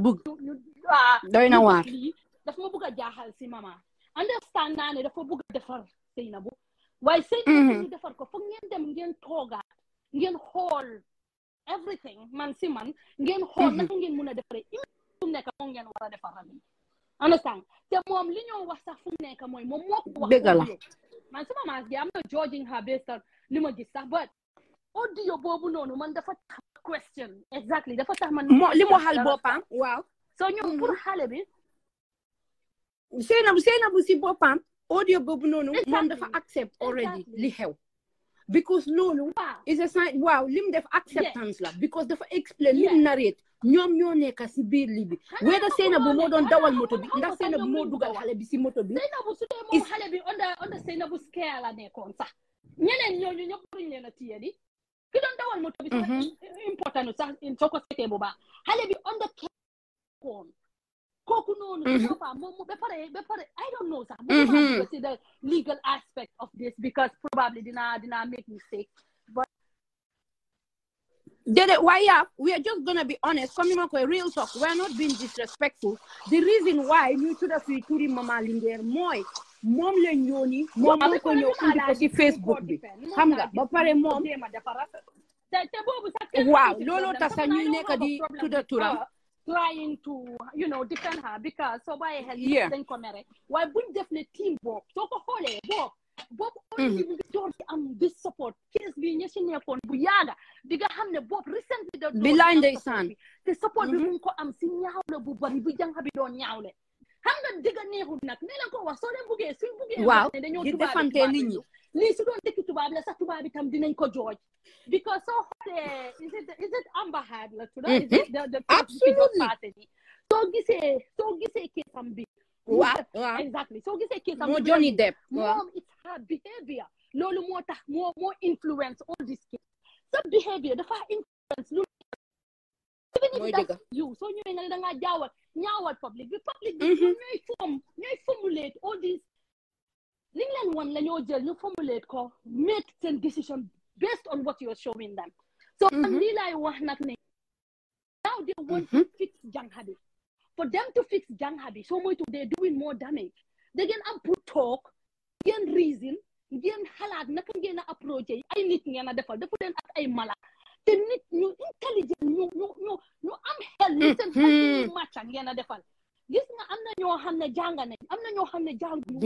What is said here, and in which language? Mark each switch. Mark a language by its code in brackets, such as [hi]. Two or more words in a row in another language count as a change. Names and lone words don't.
[wo] doy na waar dafa ma bëgg a jaaxal si mama understand naa ne dafa bëgg a defar Sainabou waaye Sainabou ñu defar ko foog ngeen dem ngeen toogaat ngeen xool everything man si man ngeen xool naka ngeen mun a defaree mu nekk moo ngeen war a defar understand te moom li ñoo wax sax fu mu nekk mooy moom moo ko wax audio man sama maas gi am na [en] judging her based on [wo] li ma gis sax [en] but audio [wo] boobu noonu man dafa tax [en] question exactly [wo] dafa tax man li mu waxal boppam waaw so ñoom pour xale bi Sainabou si boppam audio boobu noonu moom dafa [en] accept already [wo] li xew because loolu [en] is a sign [wo] waaw lim def acceptance la because dafa explain lim narrate ñoom ñoo nekk si biir li bi weda Sainabou moo doon dawal moto bi ndax Sainabou moo dugal xale bi si moto bi Sainabou su dee moom xale bi onda Sainabou scare la nekkoon sax ñeneen ñooñu ñëpp duñ leen a téye di ki doon dawal moto bi sax important sax soo ko seetee bu baax xale bi onda koon kooku noonu moom ba pare [en] I don't know [wo] sax mo [en] see the legal aspect of this because probably [wo] dina [en] make mistake but why we are just gonna be honest [wo] comme ni ma koy [en] real talk we are not being disrespectful the reason why [wo] ñu tudda fi turi Mama Linguère mooy moom la ñooni moom moo ko ñëw indi ko ci Facebook bi xam nga ba pare moom te boobu sax waaw looloo tax sax ñuy nekk di tudda turam [en] trying to defend her because [wo] so bàyyi xel dañ ko mere waaye buñ def ne team boobu soo ko xoolee boobu only mu ngi door di am [en] this support case [wo] bi ña si nekkoon bu yaaga di nga xam ne boobu recently da bilaay ndeysaan te support bi mu ngi ko am si ñaawle bu bari bu jànq bi doon ñaawle xam nga digga neexul nag ne leen ko wax soo leen buggee suñ buggee waaw ne dañoo di defante nit ñi lii su doon dëkk tubaab la sax tubaab bi tam dinañ ko jooj because soo xoolee [en] is it [wo] Amber Heard la tudda [en] is it the absolutely [wo] soo gisee keesam bi waaw exactly soo gisee keesam moo Johnny Depp moom [en] it's her behavior [wo] loolu moo tax moo [en] influence all this case [wo] sa behavior dafa influence lu [en] even if that's you [wo] soo ñëwee nga ne da ngaa ñaawal public bi ñooy [en] formulate all these [wo] li nga leen wan la ñoo jël ñu formulate ko make seen [en] decision based on what you're showing them so [wo] lii laay wax nag ne [en] now they want to fix [wo] jànq bi [en] for them to fix [wo] jànq bi so moytu [en] they're doing more damage [wo] da ngeen am pour talk ngeen reason ngeen xalaat naka ngeen a approché ay nit ngeen a defal defu leen ak ay mala te nit ñu intelligent ñu am xel li seen xel ñu màcca ngeen a defal gis nga am na ñoo xam ne jàng nañ am na ñoo xam ne jànguñu